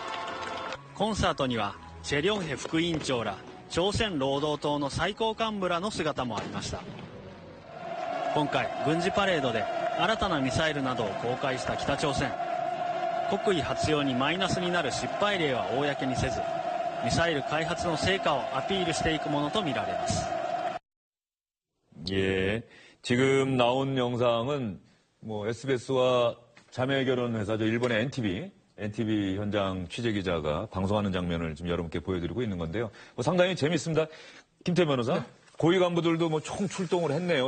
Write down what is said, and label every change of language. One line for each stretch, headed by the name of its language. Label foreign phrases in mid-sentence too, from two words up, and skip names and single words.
Japanese: コンサートにはチェ・リョンヘ副委員長ら朝鮮労働党の最高幹部らの姿もありました。今回軍事パレードで新たなミサイルなどを公開した北朝鮮。国威発揚にマイナスになる失敗例は公にせず、ミサイル開発の成果をアピールしていくものとみられます。
Korean: 예, 지금 나온 영상은 뭐 SBS와 자매 결혼 회사죠. 일본의 NTV 현장 취재 기자가 방송하는 장면을 지금 여러분께 보여드리고 있는 건데요. 뭐 상당히 재밌습니다. 김태 변호사, 고위 간부들도 뭐 총 출동을 했네요.